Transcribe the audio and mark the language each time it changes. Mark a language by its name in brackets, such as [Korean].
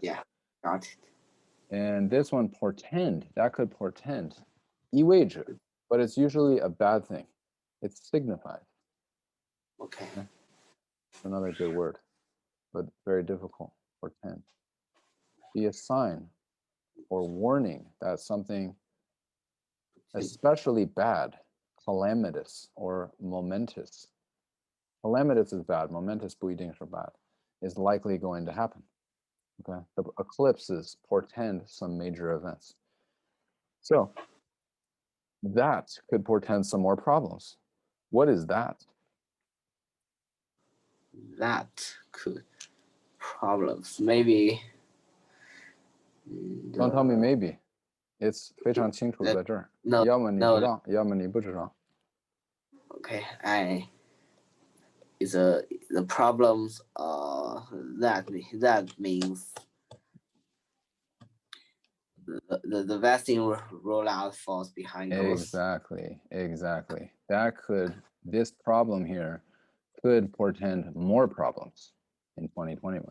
[English] Yeah, got it. And this one, portend, that could portend. 意味着 but it's usually a bad thing. It's signified. Okay. Another good word, but very difficult. Portend. Be a sign or warning that something especially bad, calamitous or momentous. Calamitous is bad, momentous [Chinese] 不一定是 [English] bad, is likely going to happen. Okay, the eclipses portend some major events. So that could portend some more problems. What is that? That could problems. Maybe. Don't tell me maybe. [Chinese] It's 非常清楚在这儿。要么你知道，要么你不知道。 [English] Okay, it's the problems. That means the vaccine rollout falls behind those. Exactly. This problem here could portend more problems in 2021.